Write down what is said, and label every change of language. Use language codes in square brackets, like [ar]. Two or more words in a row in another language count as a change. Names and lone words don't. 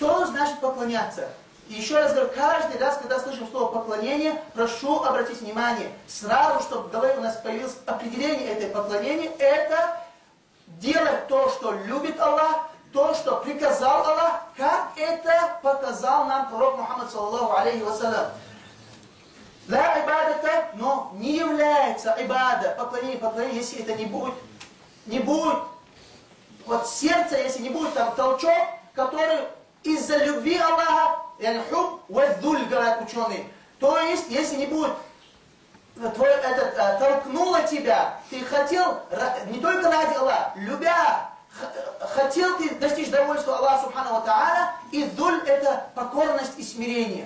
[ru] Что значит поклоняться? еще раз говорю, каждый раз, когда слышим слово поклонение, прошу обратить внимание, сразу, чтобы в голове у нас появилось определение этой поклонения, это делать то, что любит Аллах, то, что приказал Аллах, как это показал нам пророк Мухаммад, [ar] صلى الله عليه وسلم. لا عبادة, [ru] но не является ибада, поклонение, если это не будет, вот сердце, если не будет там толчок, который из-за любви Аллаха, [ar] حب وذل, [ru] говорят ученые, то есть, если не будет толкнуло тебя, ты хотел, не только ради Аллаха, любя, хотел ты достичь довольства Аллаха Субхану ва Тааля, и дуль это покорность и смирение.